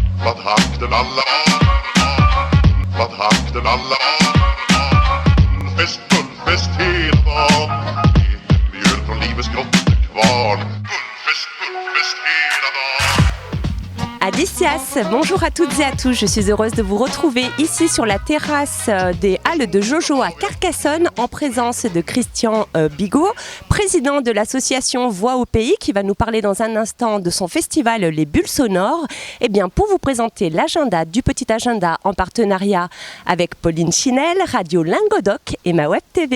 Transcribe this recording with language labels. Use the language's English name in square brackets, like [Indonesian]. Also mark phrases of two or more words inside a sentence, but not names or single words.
[Swedish] Vad hakten alla Vad hakten alla Fest, fullfest hela dagen Mjöl från livets grottekvarn Fullfest hela dagen. Adicias, [French] bonjour à toutes et à tous, je suis heureuse de vous retrouver ici sur la terrasse des Halles de Jojo à Carcassonne en présence de Christian Bigot, président de l'association Voix au Pays qui va nous parler dans un instant de son festival Les Bulles Sonores. Et bien pour vous présenter l'agenda du Petit Agenda en partenariat avec Pauline Chinel, Radio Lingodoc et ma Web TV.